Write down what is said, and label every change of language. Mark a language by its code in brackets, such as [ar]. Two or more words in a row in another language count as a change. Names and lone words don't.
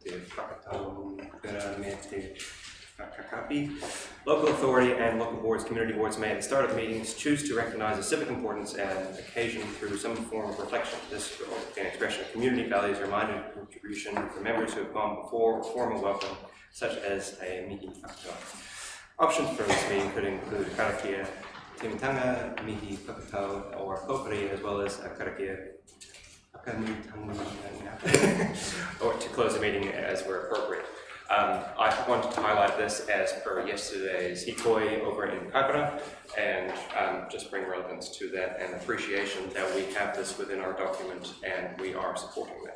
[en] Local authority and local boards, community boards may at the start of meetings choose to recognize the civic importance and occasion through some form of reflection. This will be an expression of community values, a reminder of contribution for members who have gone before, or formal welcome, such as a [mi] mihi whakatau. [en] Options for this meeting could include [mi] karakia, timitanga, mihi whakatau, [en] or popuri, as well as a karakia or to close the meeting as were appropriate. I wanted to highlight this as per yesterday's hikoi over in Kaipara and just bring relevance to that and appreciation that we have this within our document and we are supporting that.